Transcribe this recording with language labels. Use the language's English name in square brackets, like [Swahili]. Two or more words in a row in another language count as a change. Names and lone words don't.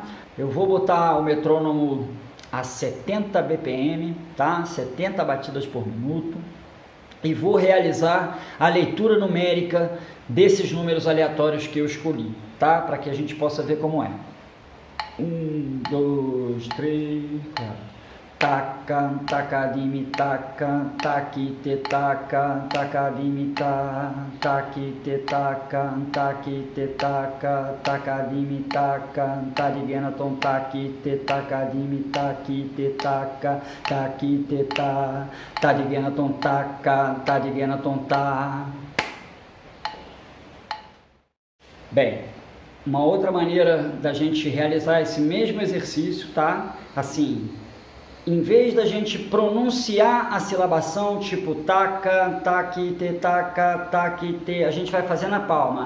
[Portuguese] Eu vou botar o metrônomo a 70 BPM, tá? 70 batidas por minuto, e vou realizar a leitura numérica desses números aleatórios que eu escolhi, tá? Para que a gente possa ver como é. 1, 2, 3, 4. Taca, tacadimi, taca, taquite, taca, tacadimi, taquite, taca, taquite, taca, tacadimi, taca, tariguenaton, taquite, tacadimi, taquite, taca, taquite, ta, tariguenaton, taca, tariguenaton, ta. Bem, uma outra maneira da gente realizar esse mesmo exercício, tá? Assim, em vez da gente pronunciar a silabação, tipo taca, taquite, taca, taquite, a gente vai fazer na palma.